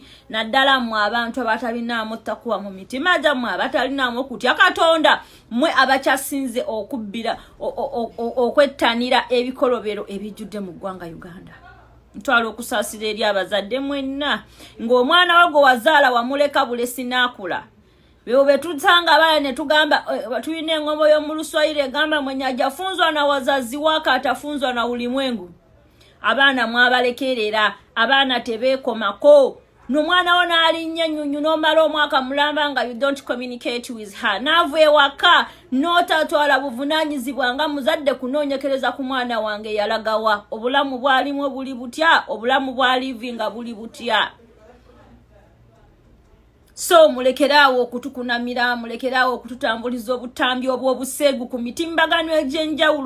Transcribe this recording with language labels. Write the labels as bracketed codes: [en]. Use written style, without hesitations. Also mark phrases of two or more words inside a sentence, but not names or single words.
[lg] Naddala mu abantu abatalinamu takuwa mu mitima gyammwe, abatalinamu okutya Katonda, mmwe abakyasinze okubbira okwettanira ebikolobero ebijjudde mu ggwanga Uganda. Ntwala okusaasira eri abazadde mwenna ng'omwana wago wazaala wamuleka bulesi n'akula. Bwe tutanga abaana ne tugamba tulina engombo y'omu Luswayiri egamba [sw] mwenye hajafunzwa na wazazi wake atafunzwa na ulimwengu. [lg] Abaana mwabalekerera, abaana tebeekomako. N'omwana wo n'alinnya nnyonnyo n'omala omwaka mulamba nga [en] you don't communicate with her. [lg] Naava ewaka n'otatwala buvunaanyizibwa nga muzadde kunoonyekereza ku mwana wange yalagawa. Obulamu bwalimu buli butya, obulamu bwalivinga buli butya. So mulekerawo okutukunamira, mulekerawo okututambuliza obutambi obw'obuseegu ku mitimbagano egy'enjawulo.